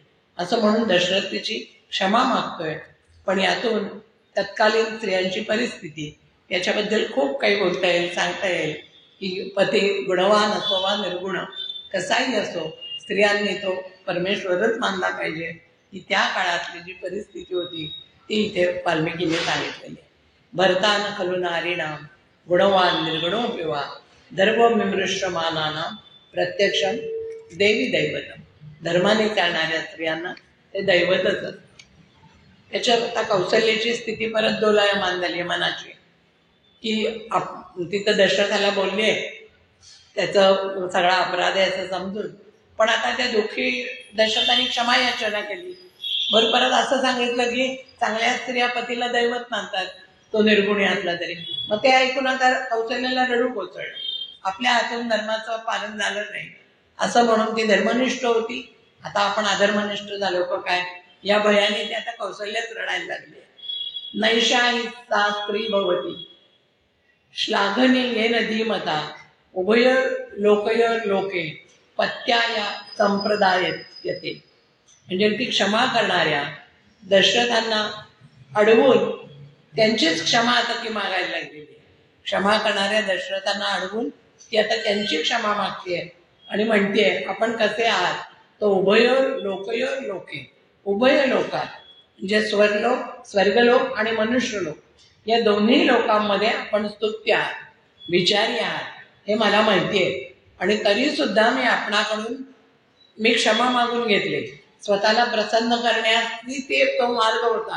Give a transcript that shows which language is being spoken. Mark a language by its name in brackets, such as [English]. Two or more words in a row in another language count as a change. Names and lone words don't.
[Marathi] असं म्हणून दशरथ तिची क्षमा मागतोय. पण यातून तत्कालीन स्त्रियांची परिस्थिती याच्याबद्दल खूप काही बोलता येईल, सांगता येईल की पती गुणवान असो वा निर्गुण कसाही असो, स्त्रियांनी तो परमेश्वरच मानला पाहिजे. की त्या काळातली जी परिस्थिती होती ती इथे वाल्मिकीने सांगितलेली आहे. [Sanskrit] भरतान खलु नारीणाम गुणवान निर्गुणोऽपि वा धर्मविमृश्यमानानां प्रत्यक्षम देवी दैवतम. [Marathi] धर्माने चालणाऱ्या स्त्रियांना ते दैवतच असतं. त्याच्यात आता कौशल्याची स्थिती परत दोलायमान झाली मनाची की तिथं दशरथाला बोलले त्याचं सगळा अपराध आहे असं समजून, पण आता त्या दुःखी दशरथाने क्षमा याचना केली. बरं परत असं सांगितलं की चांगल्या स्त्रिया पतीला दैवत मानतात, तो निर्गुणी असला तरी. मग ते ऐकून आता कौशल्याला रडू कोसळलं. आपल्या हातून धर्माचं पालन झालं नाही असं म्हणून ती धर्मनिष्ठ होती, आता आपण अधर्मनिष्ठ झालो का काय या भयाने ती आता कौशल्याच रडायला लागली. [Sanskrit] नैषा ही सा स्त्री भवती श्लाघने येन धीमता उभय लोकय लोके पत्याया संप्रदायते. [Marathi] म्हणजे ती क्षमा करणाऱ्या दशरथांना अडवून त्यांचीच क्षमा आता ती मागायला लागलेली आहे. क्षमा करणाऱ्या दशरथांना अडवून ती आता त्यांची क्षमा मागतेय आणि म्हणतेय आपण कसे आहात. तो [Sanskrit] उभय लोकय लोके, [Marathi] उभय लोकात म्हणजे स्वर्गलोक आणि मनुष्यलोक या दोन्ही लोकांमध्ये आपण स्तुत्य आहात, विचारी आहात हे मला माहिती आहे. आणि तरी सुद्धा मी आपणाकडून मी क्षमा मागून घेतले. स्वतःला प्रसन्न करण्याची ते तो मार्ग होता.